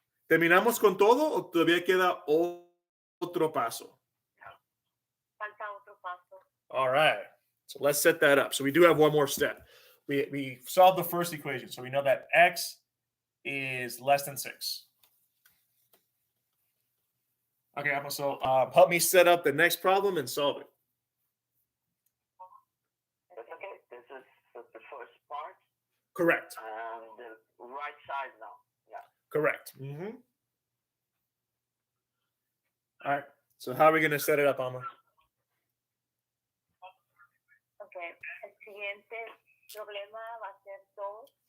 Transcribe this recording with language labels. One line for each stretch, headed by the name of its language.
Spanish: ¿Terminamos con todo o todavía queda otro paso? Falta otro paso.
English: All right. So let's set that up. So we do have one more step. We solved the first equation. So we know that x is less than 6. Okay, Amma, so help me set up the next problem and solve it. That's okay. This is the first part. Correct. And the right side now. Yeah. Correct. All right. So how are we going to set it up, Amma? Okay.
Spanish: El siguiente problema va a ser 2